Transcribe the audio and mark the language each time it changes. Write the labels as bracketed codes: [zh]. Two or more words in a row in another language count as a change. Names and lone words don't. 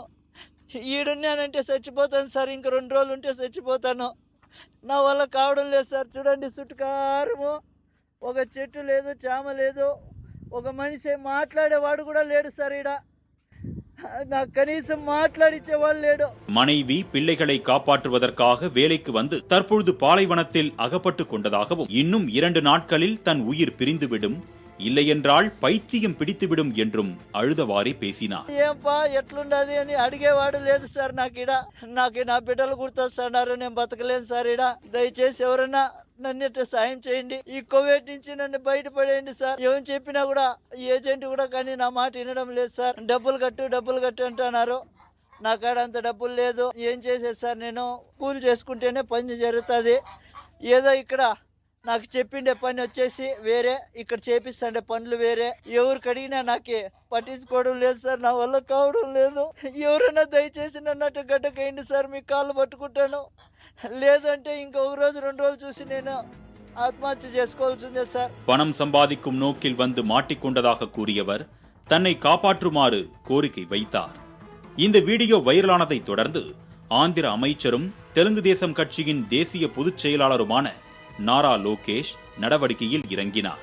[te] ఈడున్నానంటే చచ్చిపోతాను సార్. ఇంక 2 రోజులు ఉంటే చచ్చిపోతాను. నా వల్ల కావడం లేదు సార్. చూడండి, చుట్టుకారము ఒక చెట్టు లేదు, చామ లేదు, ఒక మనిషి మాట్లాడేవాడు కూడా లేడు సార్. ఈడ నాకు కనీసం మాట్లాడిచ్చేవాళ్ళు లేడు. [ta] மனைவி பிள்ளைகளை காப்பாற்றுவதற்காக வேலைக்கு வந்து தற்பொழுது பாலைவனத்தில் அகப்பட்டு கொண்டதாகவும் இன்னும் 2 நாட்களில் தன் உயிர் பிரிந்துவிடும், இல்லையென்றால் பைத்தியம் பிடித்துவிடும் என்றும் அழுதவாறே பேசினார். [te] ఏంపా ఎట్లుండది అని అడిగేవాడు లేదు సార్. నాకు నా బిడ్డలు గుర్తొస్తున్నారు. నేను బతకలేను సార్. ఈడ దయచేసి ఎవరైనా నన్ను సాయం చేయండి. ఈ కోవిడ్ నుంచి నన్ను బయటపడేయండి సార్. ఏం చెప్పినా కూడా ఏజెంట్ కూడా కానీ నా మాట వినడం లేదు సార్. డబ్బులు కట్టు అంటున్నారు. నా కాడ అంత డబ్బులు లేదు. ఏం చేసేది సార్? నేను కూలి చేసుకుంటేనే పని జరుగుతుంది. ఏదో ఇక్కడ నాకు చెప్పిండే పని వచ్చేసి వేరే, ఇక్కడ చేపిస్తాండే పనులు వేరే. ఎవరికి అడిగినా నాకే పట్టించుకోవడం లేదు సార్. నా వల్ల కావడం లేదు. ఎవరైనా దయచేసి నన్ను గడ్డకేయండి సార్. మీ కాళ్ళు పట్టుకుంటాను. లేదంటే ఇంకొక రోజు 2 రోజులు చూసి నేను ஆத்மஹத்யா చేసుకోవాల్సిందే சார். [ta] பணம் சம்பாதிக்கும் நோக்கில் வந்து மாட்டிக்கொண்டதாக கூறியவர் தன்னை காப்பாற்றுமாறு கோரிக்கை வைத்தார். இந்த வீடியோ வைரலானதை தொடர்ந்து ஆந்திர அமைச்சரும் தெலுங்கு தேசம் கட்சியின் தேசிய பொதுச் செயலாளருமான நாரா லோகேஷ் நடவடிக்கையில் இறங்கினார்.